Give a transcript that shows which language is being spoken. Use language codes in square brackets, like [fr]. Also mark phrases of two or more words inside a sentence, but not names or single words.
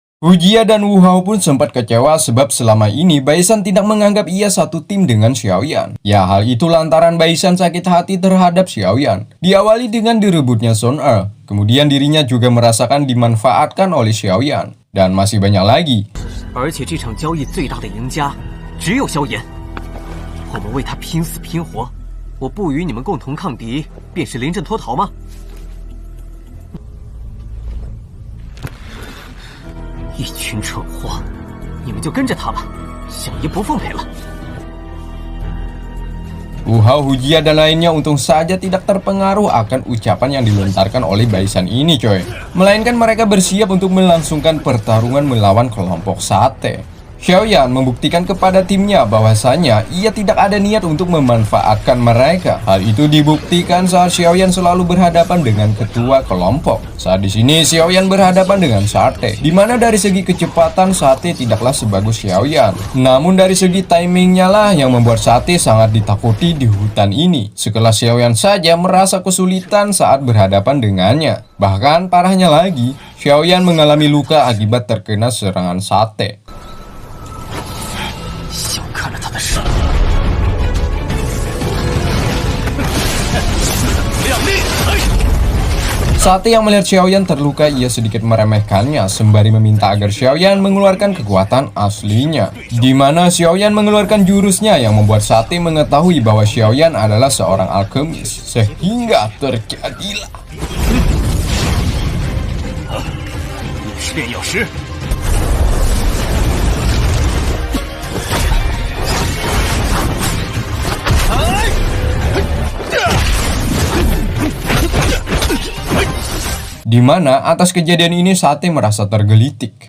[id] Hu Jia dan Wu Hao pun sempat kecewa sebab selama ini Baisan tidak menganggap ia satu tim dengan Xiaoyan. Ya, hal itu lantaran Baisan sakit hati terhadap Xiaoyan. Diawali dengan direbutnya Sun Er, kemudian dirinya juga merasakan dimanfaatkan oleh Xiaoyan. Dan masih banyak lagi. [zh] 而且这场交易最大的赢家只有萧炎，我们为他拼死拼活，我不与你们共同抗敌，便是临阵脱逃吗？一群蠢货，你们就跟着他吧，小爷不奉陪了。 [id] Wu Hao, Hu Jia dan lainnya untung saja tidak terpengaruh akan ucapan yang dilontarkan oleh Baisan ini coy. Melainkan mereka bersiap untuk melangsungkan pertarungan melawan kelompok Sate. Xiaoyan membuktikan kepada timnya bahwasanya ia tidak ada niat untuk memanfaatkan mereka. Hal itu dibuktikan saat Xiaoyan selalu berhadapan dengan ketua kelompok. Saat di sini Xiaoyan berhadapan dengan Sate, di mana dari segi kecepatan Sate tidaklah sebagus Xiaoyan. Namun dari segi timingnya lah yang membuat Sate sangat ditakuti di hutan ini. Sekelas Xiaoyan saja merasa kesulitan saat berhadapan dengannya. Bahkan parahnya lagi, Xiaoyan mengalami luka akibat terkena serangan Sate. [zh] 小看了他的实力。 [id] Sate yang melihat Xiaoyan terluka, ia sedikit meremehkannya sembari meminta agar Xiaoyan mengeluarkan kekuatan aslinya. Di mana Xiaoyan mengeluarkan jurusnya yang membuat Sate mengetahui bahwa Xiaoyan adalah seorang alkemis, sehingga terjadilah. [zh] 也是炼药师。 [id] Di mana atas kejadian ini Sate merasa tergelitik.